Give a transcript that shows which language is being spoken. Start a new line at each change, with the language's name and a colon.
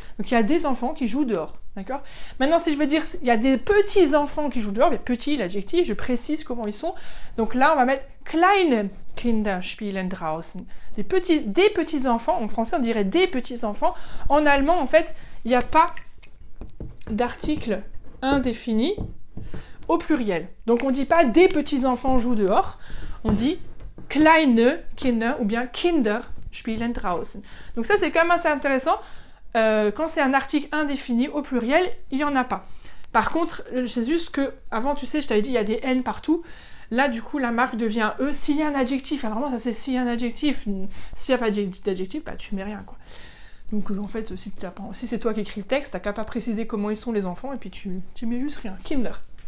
French: Donc il y a des enfants qui jouent dehors. D'accord ? Maintenant, si je veux dire il y a des petits enfants qui jouent dehors, mais petit, l'adjectif, je précise comment ils sont. Donc là, on va mettre
German: kleine Kinder spielen draußen.
French: Des petits enfants. En français, on dirait des petits enfants. En allemand, en fait, il n'y a pas d'article indéfini au pluriel. Donc on ne dit pas des petits enfants jouent dehors. On dit
German: kleine Kinder
French: ou bien
German: Kinder spielen draußen.
French: Donc ça c'est quand même assez intéressant. Quand c'est un article indéfini au pluriel, il n'y en a pas. Par contre, c'est juste que, avant tu sais, je t'avais dit il y a des N partout. Là du coup la marque devient E. S'il y a un adjectif, alors vraiment ça c'est s'il y a un adjectif. S'il n'y a pas d'adjectif, bah tu mets rien quoi. Donc en fait, si c'est toi qui écris le texte, t'as qu'à pas préciser comment ils sont les enfants et puis tu mets juste rien. Kinder.